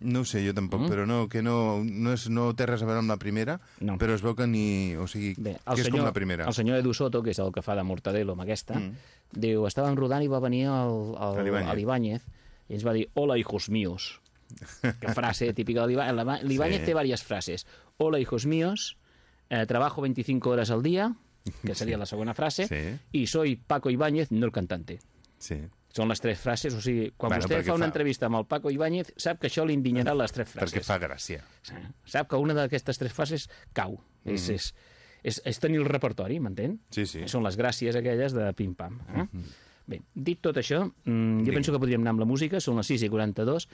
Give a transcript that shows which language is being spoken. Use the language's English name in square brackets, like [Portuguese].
[Catalan] No ho sé, jo tampoc, però no té res a veure amb la primera, però es veu que ni... O sigui, és com la primera. El senyor Edu Soto, que és el que fa de Mortadelo amb aquesta, diu, estàvem rodant i va venir el Ibáñez i ens va dir, [Spanish] hola, hijos míos. [Catalan] Que frase típica de l'Ibáñez. L'Ibáñez té diverses frases. [Spanish] Hola, hijos míos, trabajo [Catalan] 25 hores al dia, que seria la segona frase, i [Spanish] soy Paco Ibáñez, no el cantante. [Catalan] Sí. Són les tres frases, o sigui, quan vostè fa una entrevista amb el Paco Ibáñez, sap que això li indignarà les tres frases. Perquè fa gràcia. Sap que una d'aquestes tres frases cau. És tenir el repertori, m'entén? Sí. Són les gràcies aquelles de pim-pam. Bé, dit tot això, jo penso que podríem anar amb la música, són les 6:42.